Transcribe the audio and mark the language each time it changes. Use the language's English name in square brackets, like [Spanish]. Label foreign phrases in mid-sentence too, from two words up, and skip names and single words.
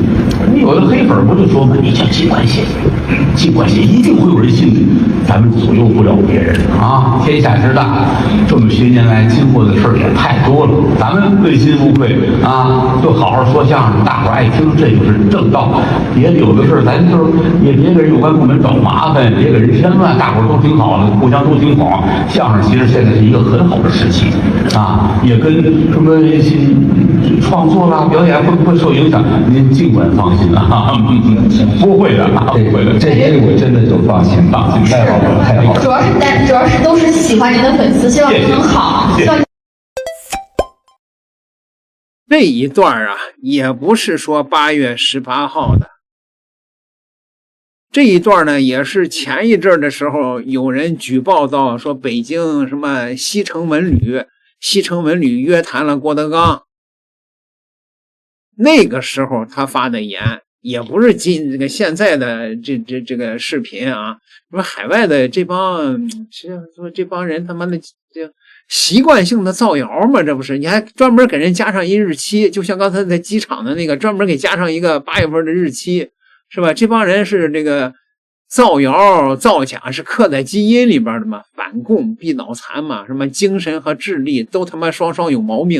[Chinese] 你有的黑粉不就說嘛，你就盡管寫，盡管寫，一定會有人信你，咱們左右不了別人天下之大，這麼些年來經過的事兒也太多了，咱們問心無愧就好好說相聲，大伙兒愛聽，這就是正道。別有的事咱就是也別給人有關部門找麻煩，別給人添亂，大伙兒都挺好的，互相都挺好。相聲其實現在是一個很好的時期也跟什麼創作啦、表演不受影響，您盡管放心不會的，不會的，這些我真的就放心，太好了，太好了。主要是都是喜歡您的粉絲，希望您能好。這一段也不是說8月18號的，這一段呢也是前一陣的時候有人舉報到說北京什麼西城文旅約談了郭德綱，那個時候他發的言，也不是這個現在的這個視頻說海外的這幫人他媽的這習慣性的造謠嘛，這不是？你還專門給人加上一日期，就像剛才在機場的那個專門給加上一個8月份的日期，是吧？這幫人是這個造謠造假是刻在基因裡邊的嘛，反共必腦殘嘛，什麼精神和智力都他媽雙雙有毛病。